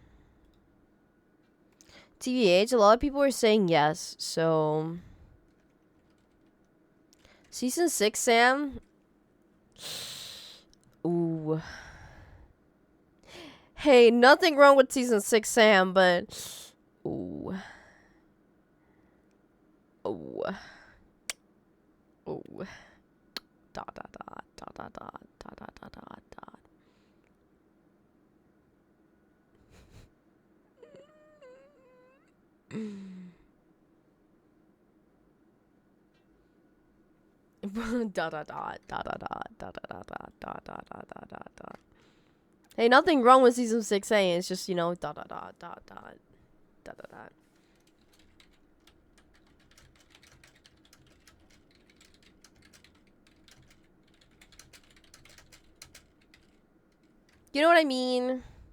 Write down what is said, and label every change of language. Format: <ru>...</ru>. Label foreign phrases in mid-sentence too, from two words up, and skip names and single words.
<en>TBH, a lot of people are saying yes, so Season 6, Sam. Ooh. Hey, nothing wrong with Season 6, Sam, but ooh. Ooh. Ooh. Dot dot dot dot dot dot dot dot dot dot dot. Dot dot dot dot dot dot dot dot dot dot dot dot dot dot. Hey, nothing wrong with Season 6, hey, it's just, you know, dot dot dot dot dot dot dot dot. You know what I mean?</en>